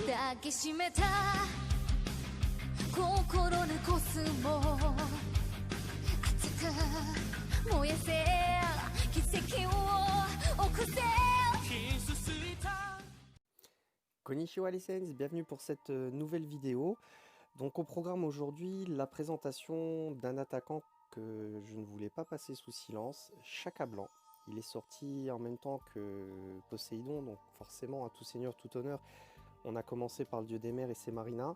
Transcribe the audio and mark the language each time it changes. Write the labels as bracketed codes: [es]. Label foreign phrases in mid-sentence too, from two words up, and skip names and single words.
[ja] きしめた心のコスモ熱く燃えせ奇跡を起こせ [fr] Konnichiwa license, bienvenue pour cette nouvelle vidéo. Donc au programme aujourd'hui, la présentation d'un attaquant que je ne voulais pas passer sous silence, Chaka Blanc. Il est sorti en même temps que Poséidon, donc forcément à tout seigneur, tout honneur, on a commencé par le dieu des mers et ses marinas.